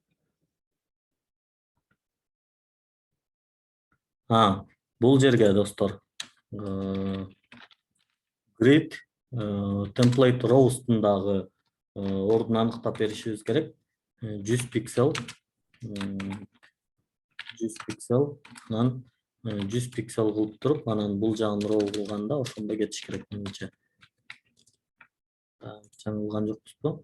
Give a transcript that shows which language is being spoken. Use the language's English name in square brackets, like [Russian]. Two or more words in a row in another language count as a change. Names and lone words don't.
[Kyrgyz] Бул жерге достор, [English] grid template rowстун [Kyrgyz] дагы ордун аныктап беришибиз керек. 100 пиксель, 100 пиксель, анан 100 пиксель кылып туруп, анан бул жагын row кылганда ошондо кетиш керек менимче. Жаңылган жокпузбу?